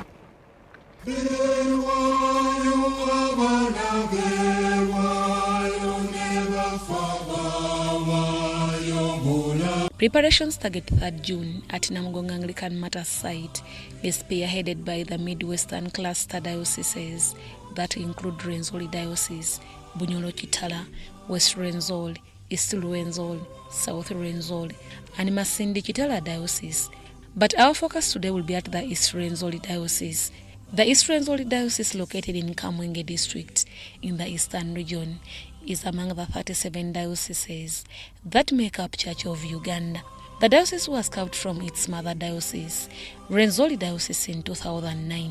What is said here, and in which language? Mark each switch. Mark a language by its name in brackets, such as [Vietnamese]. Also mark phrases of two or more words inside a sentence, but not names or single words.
[English] Preparations target 3rd June at Namugongo Anglican Matters site is spearheaded by the Midwestern cluster dioceses that include Rwenzori Diocese, Bunyoro Kitala, West Rwenzori, East Rwenzori, South Rwenzori, and Masindi Kitala Diocese. But our focus today will be at the East Rwenzori Diocese. The East Rwenzori Diocese, located in Kamwenge district in the Eastern region, is among the 37 dioceses that make up Church of Uganda. The diocese was carved from its mother diocese, Rwenzori Diocese, in 2009.